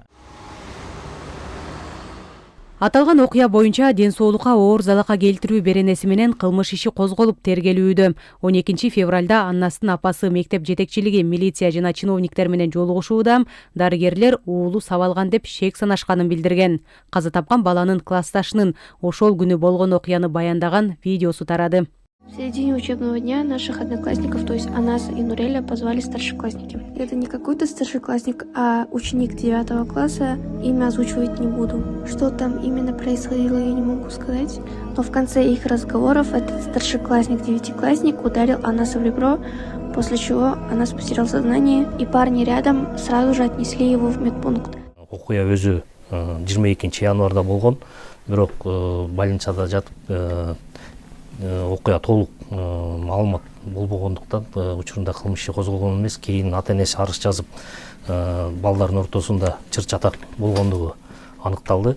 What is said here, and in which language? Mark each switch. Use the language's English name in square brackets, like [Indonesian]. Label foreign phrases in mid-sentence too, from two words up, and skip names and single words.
[Kyrgyz] Аталган окуя боюнча ден соолукка оор залалга келтирүү беренеси менен кылмыш иши козголуп тергелүүдө. 12 февралда Аннасынын апасы мектеп жетекчилиги, милиция жана чиновниктер менен жолугушууда дарыгерлер уулу сабалган деп шек санашканын билдирген. Каза тапкан баланын классташынын ошол күнү болгон окуяны баяндаган видеосу тарады. [Russian] В середине учебного дня наших одноклассников, то есть Анаса и Нуреля, позвали старшеклассники. Это не какой-то старшеклассник, а ученик 9 класса. Имя озвучивать не буду. Что там именно происходило, я не могу сказать. Но в конце их разговоров этот старшеклассник, 9-классник, ударил Анаса в ребро, после чего Анас потерял сознание, и парни рядом сразу же отнесли его в медпункт. [Kyrgyz] Окуя өзү 22 январда болгон, бирок больницада жатып окуя толук маалымат болбогондуктан учурунда кылмыш иши козголгон эмес. Кийин ата-энеси арыз жазып, балдардын ортосунда чыр-чатак болгондугу аныкталды.